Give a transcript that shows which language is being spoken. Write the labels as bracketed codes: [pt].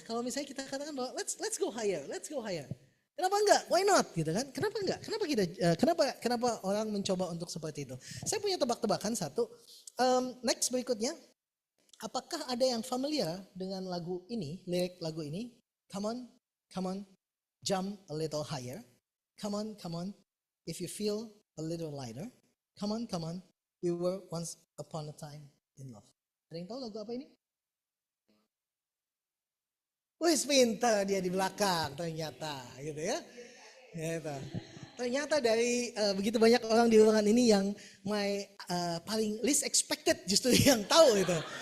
[id] Kalau misalnya kita katakan bahwa [en] let's go higher, let's go higher. [id] Kenapa enggak? [en] Why not? [id] Gitu kan? Kenapa enggak? Kenapa orang mencoba untuk seperti itu? Saya punya tebak-tebakan satu. Next berikutnya, apakah ada yang familiar dengan lagu ini, lirik lagu ini? [en] Come on, jump a little higher. Come on, if you feel a little lighter. Come on, we were once upon a time in love. [id] Ada yang tahu lagu apa ini? Wih, pintar dia di belakang ternyata, gitu ya. Gitu. Ternyata dari begitu banyak orang di ruangan ini yang paling [en] least expected [id] justru yang tahu itu.